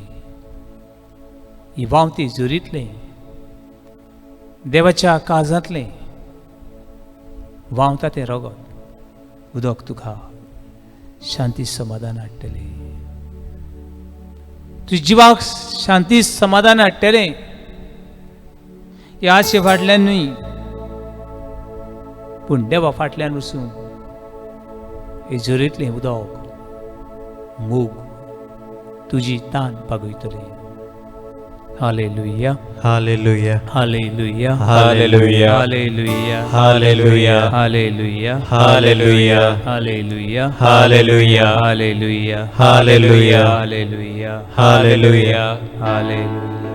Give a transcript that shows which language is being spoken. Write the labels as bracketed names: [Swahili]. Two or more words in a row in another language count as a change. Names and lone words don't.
[Konkani] ही वावती झुरीतले देवाच्या काळजांतले व्हांवता तें रगत उदक तुका शांती समाधान हाडटले, तुज्या जिवाक शांती समाधान हाडटले. ह्या आशे फाटल्यान न्हय पूण देवा फाटल्यान वचून हे झरीतलें उदक मोग तुजी तान बागयतलें. Hallelujah. Hallelujah. Hallelujah. Hallelujah. Hallelujah. Hallelujah. Hallelujah. Hallelujah. Hallelujah. Hallelujah. Hallelujah. Hallelujah. Hallelujah. Hallelujah. Hallelujah.